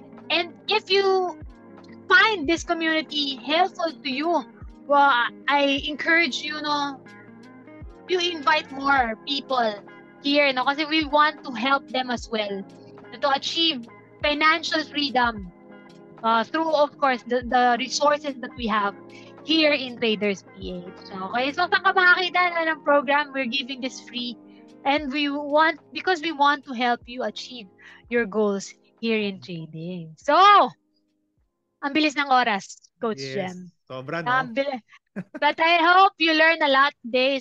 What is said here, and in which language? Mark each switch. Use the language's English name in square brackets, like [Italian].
[English] And if you find this community helpful to you, well, I encourage you, you invite more people here, kasi we want to help them as well to achieve financial freedom through, of course, the resources that we have here in Traders PH. Okay, [Filipino] so saan ka makakita ng program? [English] We're giving this free, and because we want to help you achieve your goals here in trading. [Filipino] So, ang bilis ng oras, Coach Jem. Sobra, no? [English] But I hope you learn a lot today.